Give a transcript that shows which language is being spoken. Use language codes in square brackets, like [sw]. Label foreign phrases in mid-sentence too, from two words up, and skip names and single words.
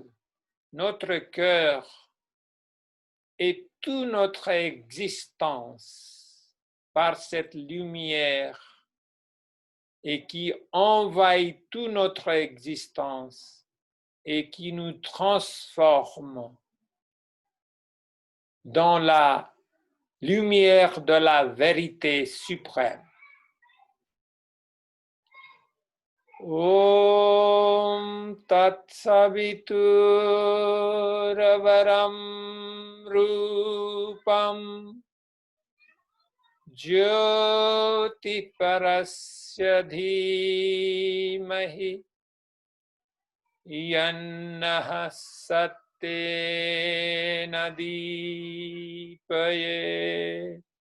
[fr] notre cœur et toute notre existence par cette lumière et qui envahit toute notre existence et qui nous transforme dans la lumière de la vérité suprême. [sa] Om Tat Savituravaram Rupam Jyoti Parasya Dhimahi Yannah Sattena Deepaye.